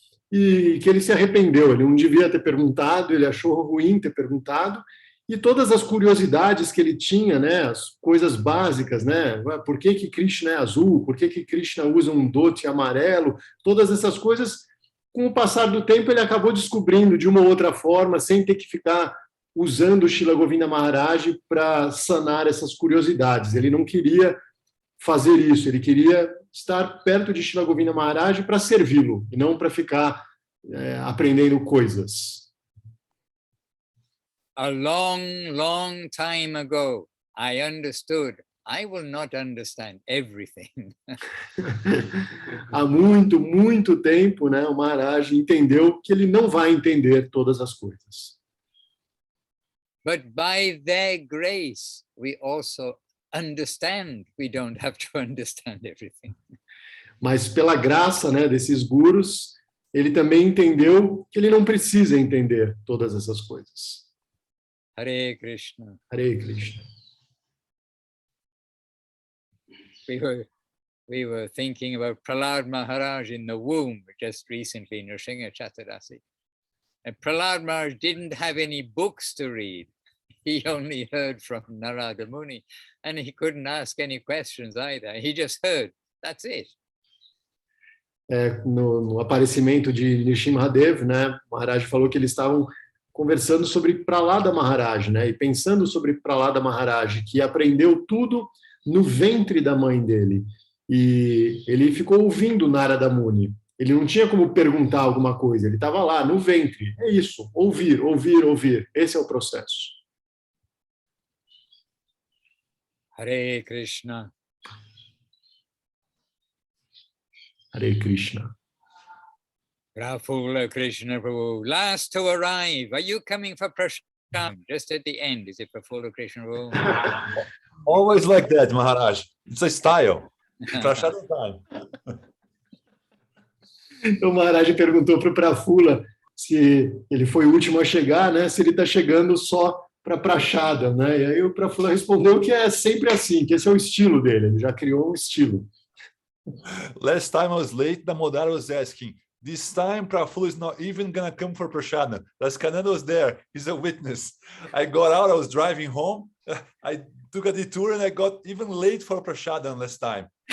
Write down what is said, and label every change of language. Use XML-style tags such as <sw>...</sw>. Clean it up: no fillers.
<pt>e que ele se arrependeu, ele não devia ter perguntado, ele achou ruim ter perguntado, e todas as curiosidades que ele tinha, né, as coisas básicas, né, por que Krishna é azul, por que Krishna usa um dhoti amarelo, todas essas coisas, com o passar do tempo ele acabou descobrindo de uma ou outra forma, sem ter que ficar usando o Srila Govinda Maharaj para sanar essas curiosidades. Ele não queria fazer isso, ele queria estar perto de Srila Govinda Maharaj para servi-lo, e não para ficar aprendendo coisas.</pt> <en>A long, long time ago, I understood I will not understand everything.</en> <pt>Há muito, muito tempo, né, o Maharaj entendeu que ele não vai entender todas as coisas.</pt> <en>But by their grace, we also understand we don't have to understand everything.</en> <pt>Mas pela graça, né, desses gurus, ele também entendeu que ele não precisa entender todas essas coisas.</pt> <sa>Hare Krishna. Hare Krishna.</sa> <en>We were thinking about Prahlad Maharaj in the womb just recently, Nrsimha Chaturdasi. And Prahlad Maharaj didn't have any books to read. he only heard from Narada Muni, and he couldn't ask any questions either. He just heard. That's it.</en> <pt>No aparecimento de Nrsimhadev, né, Maharaj falou que eles estavam conversando sobre Prahlada Maharaj, né, e pensando sobre Prahlada Maharaj, que aprendeu tudo no ventre da mãe dele. E ele ficou ouvindo Narada Muni. Ele não tinha como perguntar alguma coisa, ele estava lá, no ventre. É isso, ouvir, ouvir, ouvir. Esse é o processo.</pt> <sa>Hare Krishna. Hare Krishna. Prafula Krishna Prabhu.</sa> <en>Last to arrive. Are you coming for prashadam? Just at the end, is it Prafula Krishna Prabhu? Always like that, Maharaj. It's a style. Prashadam time.</en> <pt>Então, o Maharaj perguntou para o Prafula se ele foi o último a chegar, né? Se ele está chegando só para prashadam, né? E aí o Prafula respondeu que é sempre assim, que esse é o estilo dele. Ele já criou um estilo.</pt> <en>Last time I was late, Damodara was asking, this time Prafula is not even gonna come for prashadam. Raskananda was there, he's a witness. I got out, I was driving home, I took a detour and I got even late for prashadam last time.</en>